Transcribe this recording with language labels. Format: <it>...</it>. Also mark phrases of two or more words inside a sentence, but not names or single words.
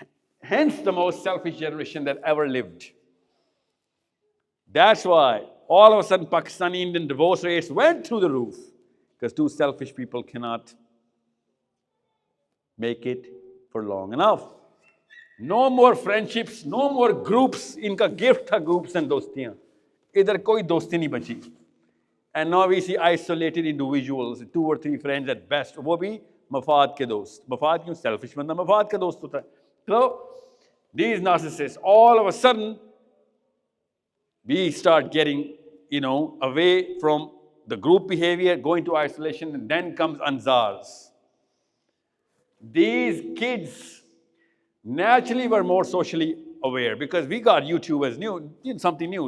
<en>Hence the most selfish generation that ever lived. That's why all of a sudden Pakistani Indian divorce rates went through the roof, because two selfish people cannot make it for long enough. No more friendships, no more groups.</en> <ur>ان کا گفٹ تھا</ur> <en>groups and</en> <ur>dostiyan. ادھر کوئی دوستی نہیں بچی.</ur> <en>And now we see isolated individuals, 2 or 3 friends at best.</en> <ur>وہ بھی مفاد کے دوست۔ مفاد کیوں؟ Selfish بندہ مفاد کا دوست ہوتا ہے.</ur> <en>So these narcissists, all of a sudden, we start getting, away from the group behavior, going to isolation, and then comes Ansars. These kids naturally were more socially aware because we got YouTube as something new.</en>